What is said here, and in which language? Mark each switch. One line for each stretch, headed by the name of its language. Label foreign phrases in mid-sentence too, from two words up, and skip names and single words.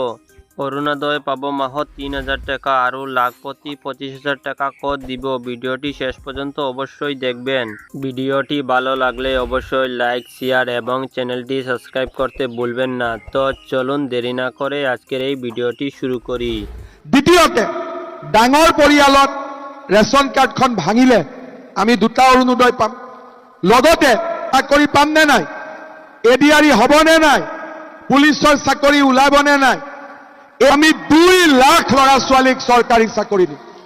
Assamese: অরুণোদয় পাবো মাহত 3000 টাকা, আরও লাখপতি 25,000 টাকা কর দিব।
Bangla: ভিডিওটি শেষ পর্যন্ত অবশ্যই দেখবেন। ভিডিওটি ভালো লাগলে অবশ্যই লাইক, শেয়ার এবং চ্যানেলটি সাবস্ক্রাইব করতে ভুলবেন না। তো চলুন দেরি না করে আজকের এই ভিডিওটি শুরু করি।
Assamese: দ্বিতীয়তে, ডাঙৰ পৰিয়ালত ৰেচন কাৰ্ডখন ভাঙিলে আমি দুটা অৰুণোদয় পাম। লগতে চাকৰি পাম নে নাই, এডিআৰই হ'বনে নাই, পুলিচৰ চাকৰি ওলাবনে নাই, আমি 2 লাখ ল'ৰা ছোৱালীক চৰকাৰী চাকৰি দিম।